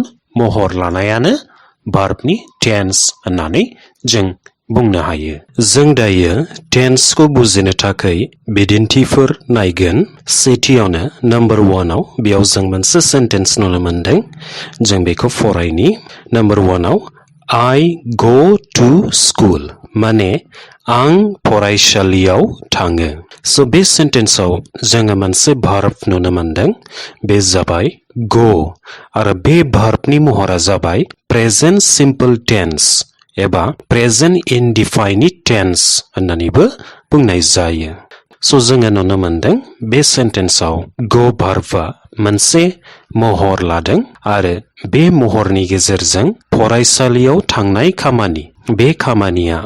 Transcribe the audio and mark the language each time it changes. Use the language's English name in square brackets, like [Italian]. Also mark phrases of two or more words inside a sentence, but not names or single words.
[Bodo] महर लानायानो भार्बनि टेन्स होननानै जों बुंनो हायो जों दायो टेन्सखौ बुजिनो थाखाय बिदिन्थिफोर नायगोन सेथियावनो नम्बर 1 आव बेयाव जों मोनसे सेन्टेन्स नुनो मोनदों जों बेखौ फरायनि नम्बर 1 आव [English] I go to school [Bodo] माने आं फरायसालियाव थाङो स' बे सेन्टेन्सआव जोङो मोनसे भार्ब नुनो मोनदों बे जाबाय go आरो बे भार्बनि महरा जाबाय [English] present simple tense [Bodo] एबा [English] present indefinite tense [Bodo] होननानैबो बुंनाय जायो स' जोङो नुनो मोनदों बे सेन्टेन्सआव go भार्बआ मोनसे महर लादों आरो बे महरनि गेजेरजों फरायसालियाव थांनाय खामानि बे खामानिया